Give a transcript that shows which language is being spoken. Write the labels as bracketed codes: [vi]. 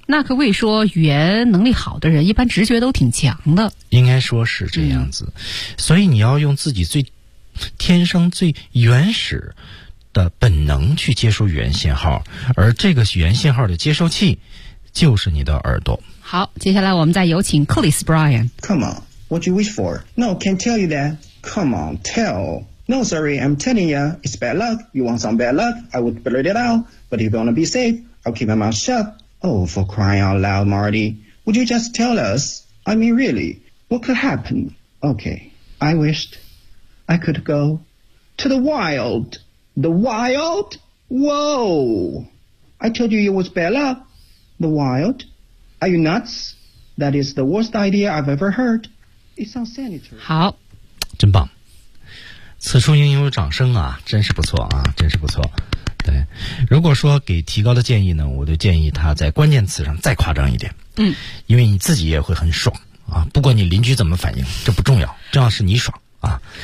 [zh] 那可谓说语言能力好的人一般直觉都挺强的，应该说是这样子。所以你要用自己最天生最原始的本能去接收语言信号，而这个语言信号的接收器就是你的耳朵。好，接下来我们再有请克里斯 Brian。 [en] Come on, what you wish for? No, can't tell you that. Come on, tell. No, sorry, I'm telling you, it's bad luck. You want some bad luck? I would blurt it out. But if you want to be safe, I'll keep my mouth shut. Oh, for crying out loud, Marty. Would you just tell us? I mean, really, what could happen? Okay, I wished I could go to the wild. The wild? Whoa! I told you it was bad luck. The wild? Are you nuts? That is the worst idea I've ever heard. It's unsanitary. [zh] 好，真棒。此处应有掌声啊，真是不错啊，真是不错。对，如果说给提高的建议呢，我就建议他在关键词上再夸张一点。嗯，因为你自己也会很爽啊，不管你邻居怎么反应，这不重要，重要是你爽啊。